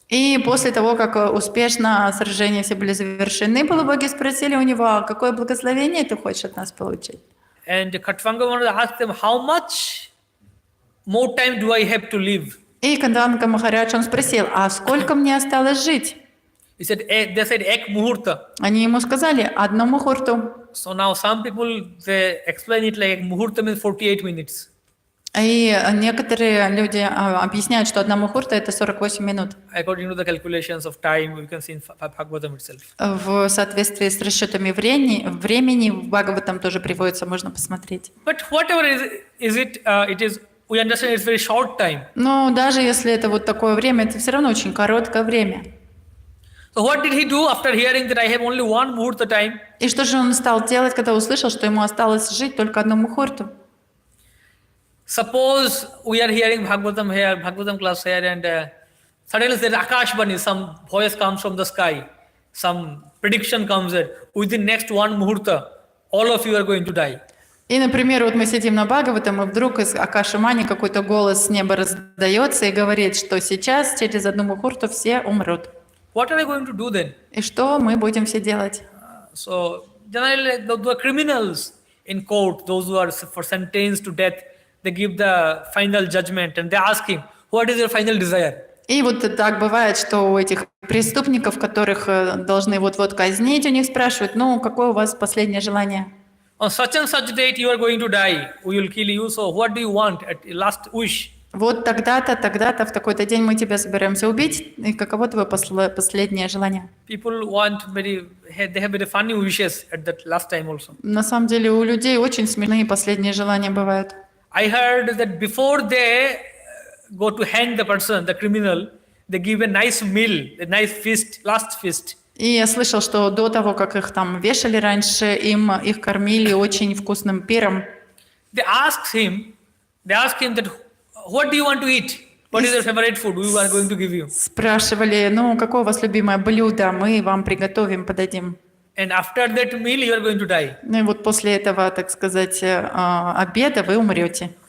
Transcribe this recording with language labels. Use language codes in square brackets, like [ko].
[ru] И после того, как успешно сражения все были завершены, полубоги спросили у него: а какое благословение ты хочешь от нас получить? [en] And Khatvanga Maharaj asked them, how much more time do I have to live? [ru] И Катванга Махарадж, он спросил: а сколько мне осталось жить? [en] They said ek muhurta. [ru] Они ему сказали: одну мухурту. [en] So now some people, they explain it like muhurta means 48 minutes. [ru] И некоторые люди объясняют, что одна мухурта — это 48 минут. [en] According to the calculations of time, we can see in Bhagavatam itself. [ru] В соответствии с расчетами времени в Бхагаватам тоже приводится, можно посмотреть. [en] But whatever it is, we understand it's very short time. [ru] Но даже если это вот такое время, это все равно очень короткое время. [en] So what did he do after hearing that I have only one muhurta time? [ru] И что же он стал делать, когда услышал, что ему осталось жить только одну мухурту? [en] Suppose we are hearing Bhagavatam class here, and suddenly there is Akashbani, some voice comes from the sky, some prediction comes that within next one muhurta, all of you are going to die. [ru] И, например, вот мы сидим на Бхагаватам, и вдруг из Акаши-мани какой-то голос с неба раздается и говорит, что сейчас через одну мухурту все умрут. [en] What are we going to do then? [ru] И что мы будем все делать? [en] So generally, the criminals in court, those who are sentenced to death, they give the final judgment and they ask him, what is your final desire? [ru] И вот так бывает, что у этих преступников, которых должны вот-вот казнить, у них спрашивают: ну, какое у вас последнее желание? [en] On such and such date you are going to die. We will kill you. So what do you want at last wish? [ru] Вот тогда-то, тогда-то, в такой-то день мы тебя собираемся убить. И каково твое последнее желание? [en] People they have very funny wishes at that last time also. [ru] На самом деле у людей очень смешные последние желания бывают. [en] I heard that before they go to hang the person, the criminal, they give a nice meal, a nice feast, last feast. [ru] И я слышал, что до того, как их там вешали раньше, их кормили очень вкусным пиром. [en] They asked him that, what do you want to eat? What is your favorite food? We are going to give you. [ru] Спрашивали: ну, какое у вас любимое блюдо? Мы вам приготовим, подадим. [en] And after that meal, you are going to die. [ru] Ну и вот после этого, так сказать, обеда вы умрете.